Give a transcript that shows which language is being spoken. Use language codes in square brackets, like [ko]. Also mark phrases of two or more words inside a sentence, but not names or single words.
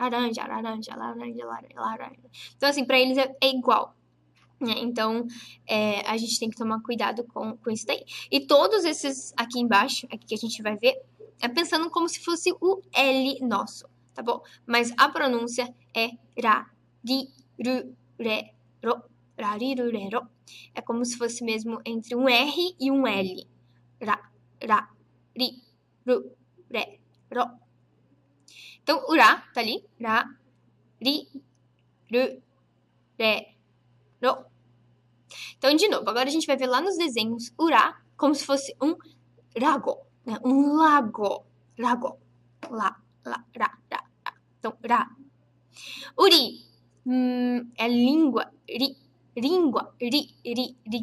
[pt] Então, assim, pra eles é igual. Né? Então, a gente tem que tomar cuidado com isso daí. E todos esses aqui embaixo, aqui que a gente vai ver, é pensando como se fosse o L nosso, tá bom? Mas a pronúncia é ra, ri, rarirurero. É como se fosse mesmo entre um R e um L. Ra, ri, ro. Então, o ra tá ali. Ra, ri, ru, re, ro. Então, de novo, agora a gente vai ver lá nos desenhos o ra como se fosse um lago, né? Um lago. Lago. Lá, lá, ra, ra, ra. Então, ra. O ri é língua. Ri, língua. Ri.